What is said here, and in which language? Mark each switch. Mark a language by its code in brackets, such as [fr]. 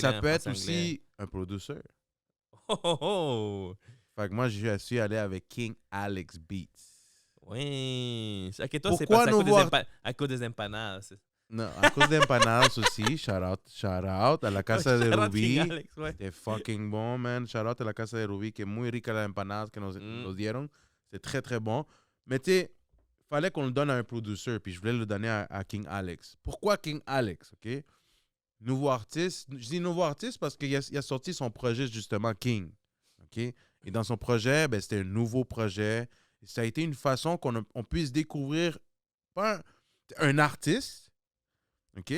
[fr] ça peut être aussi un producer. Oh. Fait que moi, je suis allé avec King Alex Beats. Oui. OK, toi, c'est Pourquoi à cause des empanadas. Non, à cause des empanadas aussi. [en] Shout out [fr] à la Casa de Rubí. C'était fucking bon, man. Shout out à la [es] Casa de Rubí, que es muy rica las empanadas que nos dieron. [fr] C'est très, très bon. Mais tu sais, fallait qu'on le donne à un producer, puis je voulais le donner à King Alex. Pourquoi King Alex, OK? Nouveau artiste. Je dis nouveau artiste parce qu'il a sorti son projet, justement, King. OK? Et dans son projet, ben, c'était un nouveau projet. Et ça a été une façon qu'on puisse découvrir pas un artiste, OK?